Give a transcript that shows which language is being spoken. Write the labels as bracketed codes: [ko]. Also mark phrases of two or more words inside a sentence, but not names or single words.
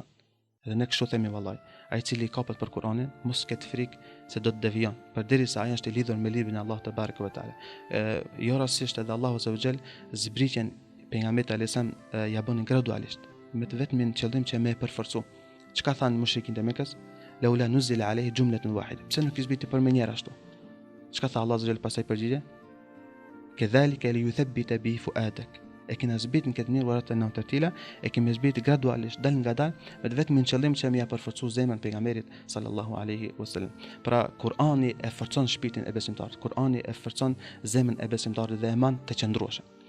[sq] Dhe ne kështu themi vallahi, ai i cili kapet për Kur'anin mos ketë frikë se do të devijon, përderisa ai është i lidhur me librin e Allahut [ar] تبارك وتعالى. [sq] Jo rastisht edhe Allahu [ar] عز وجل [sq] zbritjen pejgamberit [ar] عليه السلام [sq] ja bënin gradualisht, me të vetmin qëllim që me e përforcu. Çka thanë mushrikin e Mekës? [ar] لولا نزل عليه جملة واحدة. [sq] Pse nuk i zbriti për më njëherë ashtu? Çka tha Allahu [ar] عز وجل [sq] pasaj përgjigje? [ar] كذلك لنثبت به فؤادك. [sq] E kena zbritin këtë mirë varet në tërtila, e kemi zbritin gradualisht, dal nga dal, me vetëm qëllim që më ia përforcu zemrën pejgamberit [ar] صلى الله عليه وسلم. [sq] Pra Kur'ani e forcon shpirtin e besimtarit. Kur'ani e forcon zemrën e besimtarit dhe e man të qëndrueshëm.